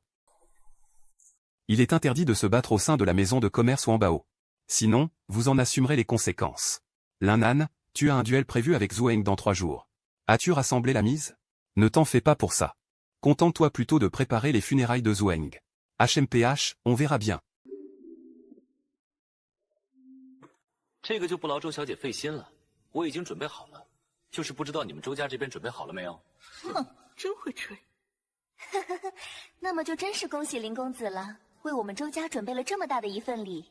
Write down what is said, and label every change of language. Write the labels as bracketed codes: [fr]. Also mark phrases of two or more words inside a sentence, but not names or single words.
[fr] Il est interdit de se battre au sein de la maison de commerce Wanbao. Sinon, vous en assumerez les conséquences. Linnan, tu as un duel prévu avec Zhuang dans 3 jours. As-tu rassemblé la mise? Ne t'en fais pas pour ça. Contente-toi plutôt de préparer les funérailles de Zhuang. HMPH, on verra bien. [zh] 这个就不劳周小姐费心了，我已经准备好了，就是不知道你们周家这边准备好了没有？哼，真会吹。那么就真是恭喜林公子了，为我们周家准备了这么大的一份礼。